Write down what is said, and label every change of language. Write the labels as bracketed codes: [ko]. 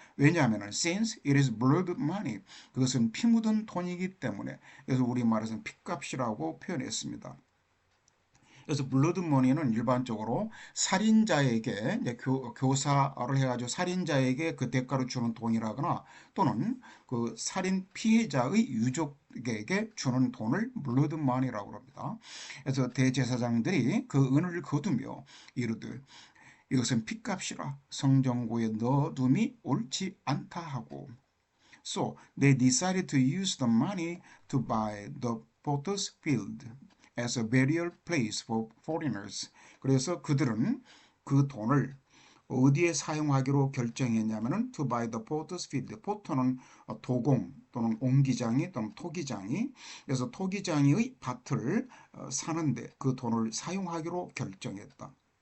[ko] 왜냐하면 [en] since it is blood money [ko] 그것은 피 묻은 돈이기 때문에 그래서 우리말에서는 핏값이라고 표현했습니다. 그래서 블러드머니는 일반적으로 살인자에게 이제 교사를 해가지고 살인자에게 그 대가로 주는 돈이라거나 또는 그 살인 피해자의 유족에게 주는 돈을 블러드머니라고 합니다. 그래서 대제사장들이 그 은을 거두며 이르되 이것은 핏값이라 성전고에 넣어둠이 옳지 않다 하고 [en] So they decided to use the money to buy the potter's field as a burial place for foreigners. [ko] 그래서 그들은 그 돈을 어디에 사용하기로 결정했냐면은 [en] to buy the potter's field. [ko] 포터는 도공 또는 옹기장이 또는 토기장이 그래서 토기장이의 밭을 사는데 그 돈을 사용하기로 결정했다.